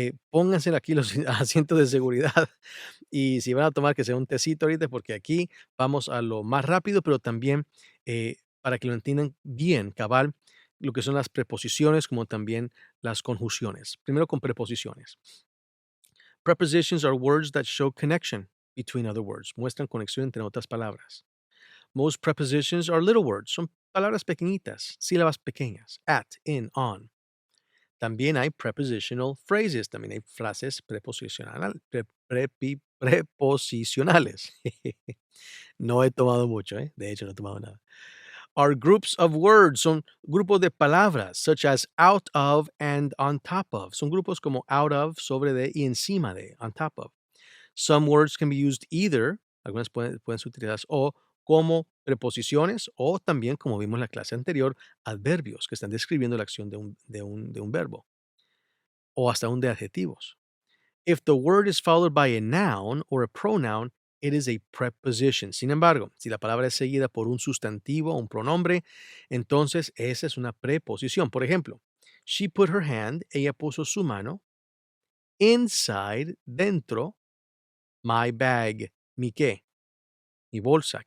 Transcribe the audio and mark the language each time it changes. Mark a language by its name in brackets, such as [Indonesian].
[Spanish] Pónganse aquí los asientos de seguridad y si van a tomar que sea un tecito ahorita, porque aquí vamos a lo más rápido, pero también para que lo entiendan bien, cabal, lo que son las preposiciones como también las conjunciones. Primero con preposiciones. [English] Prepositions are words that show connection between other words. [Spanish] Muestran conexión entre otras palabras. [English] Most prepositions are little words. [Spanish] Son palabras pequeñitas, sílabas pequeñas. [English] At, in, on. [Spanish] También hay [English] prepositional phrases. [Spanish] También hay frases preposicionales. No he tomado mucho, ¿eh? De hecho, no he tomado nada. [English] Are groups of words. [Spanish] Son grupos de palabras, [English] such as out of and on top of. [Spanish] Son grupos como [English] out of, [Spanish] sobre de y encima de, [English] on top of. Some words can be used either, [Spanish] algunas pueden ser utilizadas o como preposiciones o también, como vimos en la clase anterior, adverbios que están describiendo la acción de un verbo o hasta un de adjetivos. [English] If the word is followed by a noun or a pronoun, it is a preposition. [Spanish] Sin embargo, si la palabra es seguida por un sustantivo o un pronombre, entonces esa es una preposición. Por ejemplo, [English] she put her hand, [Spanish] ella puso su mano, inside, dentro, [English] my bag, [Spanish] mi qué, mi bolsa.